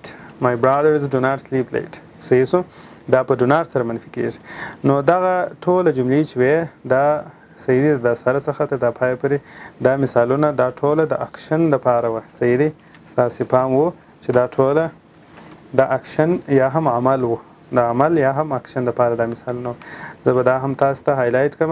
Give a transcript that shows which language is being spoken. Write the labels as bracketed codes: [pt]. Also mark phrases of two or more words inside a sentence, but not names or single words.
[en] My brothers do not sleep late. [ps] صحیح شو. دا په [en] do not [ps] سره منفي کېږي. نو دغه ټوله جملې چې وې دا صحیح دي. د سره څخه ته د پای پورې دا مثالونه دا ټوله د اکشن دپاره وه. صحیح دي. ستاسې پام و چې دا ټوله د اکشن یا هم عمل و. د عمل یا هم اکشن دپاره دا مثالونه و. زه به دا هم تاسو ته هایلایټ کړم.